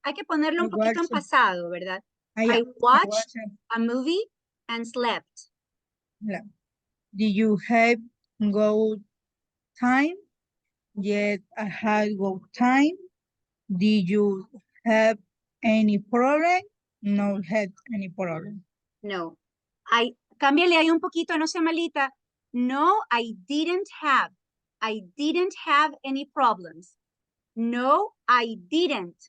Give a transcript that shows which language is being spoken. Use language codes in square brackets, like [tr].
[es] Hay que ponerlo un poquito en pasado, ¿verdad? [en] I watched a movie and slept. Yeah. Did you have good time? Yes, I had good time. Did you have any problem? No had any problem. No. [es] Cámbiale ahí un poquito, no sea malita. [en] No, I didn't have. I didn't have any problems. No, I didn't.